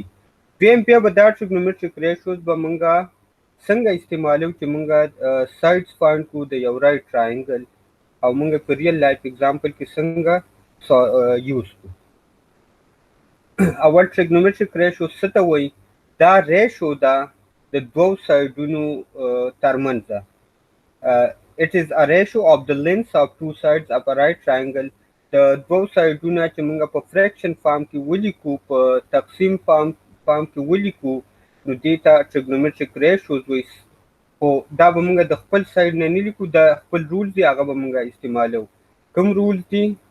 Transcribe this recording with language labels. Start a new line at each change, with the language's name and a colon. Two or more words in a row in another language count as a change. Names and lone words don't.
Pashto: دویم بیا به دا
English: trigonometric ratios
Pashto: به موږ څنګه استعمالوو چې موږ
English: sides find
Pashto: کوو د یو
English: right triangle,
Pashto: او موږ په
English: real life example
Pashto: کې څنګه یوز کوو. اول
English: trigonometric ratio
Pashto: څه ته وایي؟ دا ریشو ده د دوو سایډونو ترمنځ ده.
English: It is a ratio of the lengths of two sides of a right triangle.
Pashto: د دوو سایډونه چې موږ په
English: fraction form
Pashto: کې ولیکو، په تقسیم فارم کې ولیکو، نو دې ته
English: trigonometric ratios
Pashto: وایي. خو دا به موږ د خپل سایډ نه نه لیکو، دا خپل رولز دي هغه به موږ استعمالوو. کوم رولز دي؟